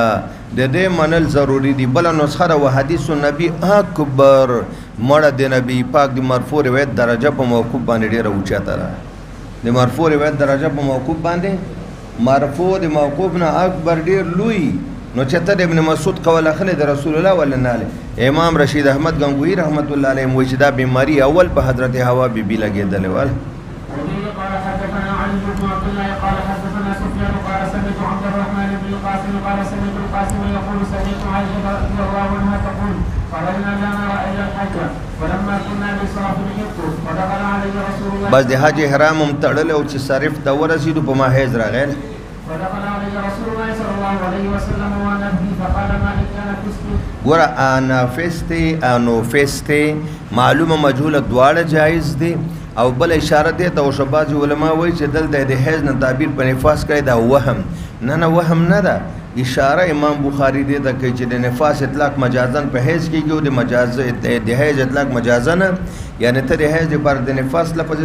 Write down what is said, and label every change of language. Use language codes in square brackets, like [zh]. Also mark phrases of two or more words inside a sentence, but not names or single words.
[ps] د دې منل ضروری دی بل نسخه ده [ar] وحدیث النبی اکبر [ps] مړه د نبی پاک د مرفوع روایت درجه په موقوف باندې ډیره اوچته ده د مرفوع روایت درجه په موقوف باندې مرفوع د موقوف نه اکبر ډیر لوی نو چې ته د ابن مسعود قول اخلي د رسول الله ولا نه امام رشید احمد گنگوی [ar] رحمت الله علیه [ps] وایي چې دا بیماری اول په حضرت حوا بیبي لګېدلې وه [ar] قال سمعت القاسم يقول سمعت عائشة رضي الله عنها تقول خرجنا لا نرى إلا الحج ولما كنا بصرف الحج ودخل علي رسول الله [ps] بس د حج احرام هم تړلی او چې صرف ته ورسېدو په ما حیض راغی [ar] ودخل علي رسول الله صلى الله عليه وسلم وانا به فقال ما كان فسقي [ps] ګوره انافستې انوفستې معلومه مجهوله دواړه جایز دي او بل اشاره دی ته او بعض علما وایي چې دلته د حیض نه تعبیر په نفاس کړی دا وهم نه وهم نه ده اشاره امام بخاری دی ته کوي چې د نفاس اطلاق مجازن په حیض کېږي او د مجاز د حیض اطلاق مجازن یعنی ته د حیض لپاره د نفاس لفظ